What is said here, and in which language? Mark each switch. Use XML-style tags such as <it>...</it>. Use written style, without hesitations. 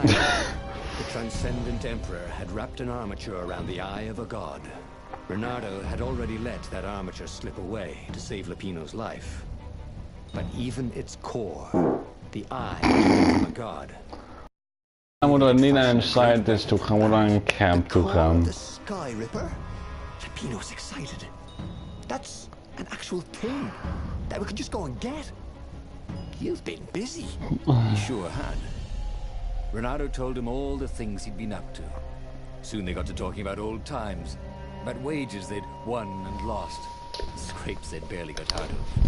<en>The transcendent Emperor had wrapped an armature around the eye of a god. Bernardo had already let that armature slip away to save Lupino's life. But even its core, the eye from a god.</en> <nl>Dan moeten we niet naar een scientist toe gaan, we moeten naar een camp toe gaan.</nl> <en>The Sky Ripper? Lupino's excited. That's an actual thing that we could just go and get. You've been busy. He sure had. Bernardo told him all the things he'd been up to. Soon they got to talking about old times, about wages they'd won and lost, scrapes they'd barely got out of.</en>